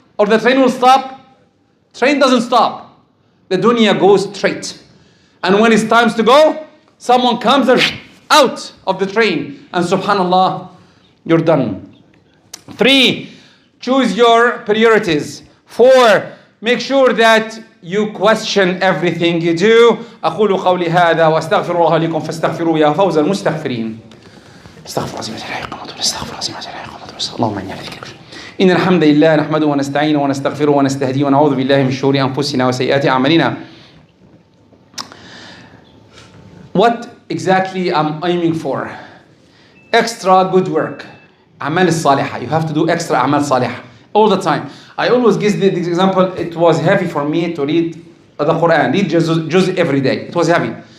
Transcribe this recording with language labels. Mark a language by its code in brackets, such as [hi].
[en] Or the train will stop. Train doesn't stop. The dunya goes straight. And when it's time to go, someone comes out of the train. And subhanallah, you're done. 3, choose your priorities. 4, make sure that you question everything you do. [ar] أقول قولي هذا وأستغفر الله لكم فاستغفروه يا فوز المستغفرين. استغفر الله اللهم إني على ذكرك. إن الحمد لله نحمده ونستعينه ونستغفره ونستهديه ونعوذ بالله من شرور أنفسنا وسيئات أعمالنا. [en] What exactly I'm aiming for? Extra good work. [ar] أعمال الصالحة. [en] You have to do extra [ar] أعمال صالحة [en] all the time. I always give the example, it was heavy for me to read the Quran, read juz every day. It was heavy.